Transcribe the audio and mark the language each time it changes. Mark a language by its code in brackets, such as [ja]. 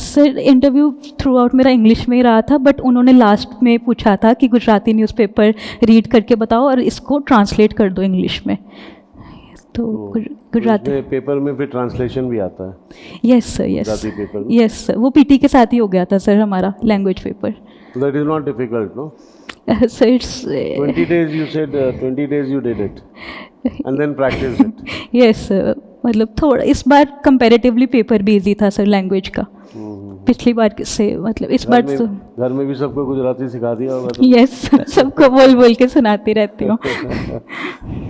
[hi] Sir interview through out मेरा English में ही रहा था, बट उन्होंने लास्ट में पूछा था कि गुजराती न्यूज़पेपर रीड करके बताओ और इसको ट्रांसलेट कर दो इंग्लिश में। तो गुजराती पेपर में फिर ट्रांसलेशन भी आता है? [en] yes sir, yes [hi] Gujarati paper में? यस सर, वो पीटी के साथ ही हो गया था सर हमारा language paper. [en] That is not difficult, no? Sir it's 20 days you said, 20 days you did it and then practiced it. [hi] Yes sir, मतलब थोड़ा इस बार कंपैरेटिवली पेपर भी इजी था सर लैंग्वेज का, पिछली बार से, मतलब इस बार तो घर में भी सबको गुजराती सिखा दिया होगा तो? यस सबको बोल बोल के सुनाती रहती हूँ।